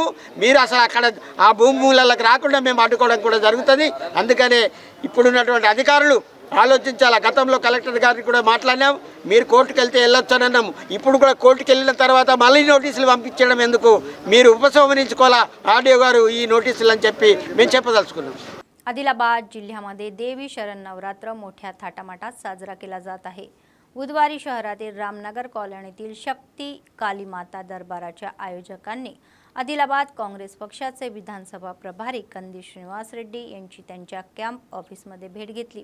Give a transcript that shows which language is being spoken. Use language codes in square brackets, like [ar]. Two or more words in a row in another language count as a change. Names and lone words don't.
[te] మీరు అసలు అక్కడ ఆ భూములకు రాకుండా మేము అడ్డుకోవడం కూడా జరుగుతుంది. అందుకనే ఇప్పుడున్నటువంటి అధికారులు ఆలోచించాలా. గతంలో కలెక్టర్ గారికి కూడా మాట్లాడినాం, మీరు కోర్టుకు వెళ్తే వెళ్ళొచ్చని అన్నాము. ఇప్పుడు కూడా కోర్టుకు వెళ్ళిన తర్వాత మళ్ళీ నోటీసులు పంపించడం ఎందుకు, మీరు ఉపసంహరించుకోవాలా ఆర్డీఓ గారు ఈ नोटीసులు అని చెప్పి మేము చెప్పదలుచుకున్నాం. [mr] आदिलाबाद जिल्ह्यामध्ये देवी शरण नवरात्र मोठ्या थाटामाटात साजरा केला जात आहे. बुधवारी शहरातील रामनगर कॉलनीतील शक्ती कालीमाता दरबाराच्या आयोजकांनी आदिलाबाद काँग्रेस पक्षाचे विधानसभा प्रभारी कंदी श्रीनिवास रेड्डी यांची त्यांच्या [en] camp officeमध्ये [mr] भेट घेतली.